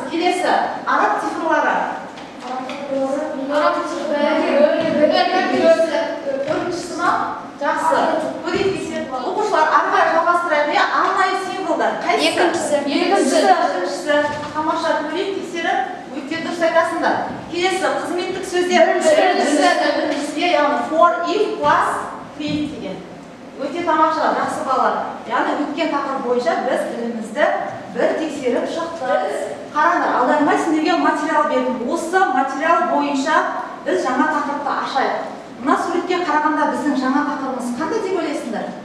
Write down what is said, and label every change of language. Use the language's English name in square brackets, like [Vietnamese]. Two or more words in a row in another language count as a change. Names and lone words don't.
[Kazakh] Келесі араб цифрлары. Төртіншісі ма? Жақсы. Оқушылар ары қарай жалғастырайық. Арнайы символдар. Екіншісі. Тамаша. Көрейік, тексеріп, өте дұрыс айтасыңдар. Келесі қызметтік сөздер. Біріншісі, яғни [English] for, if, plus, create [Kazakh] деген. Өте тамаша, жақсы балалар. Яғни өткен тақырып бойынша біз тілімізді бір тексеріп шықтық. Қараңдар, алдарыңа сендерге материал бердім. Осы материал бойынша біз жаңа тақырыпты ашайық. Мына суретке қарағанда біздің жаңа тақырыбымыз қандай деп ойлайсыңдар?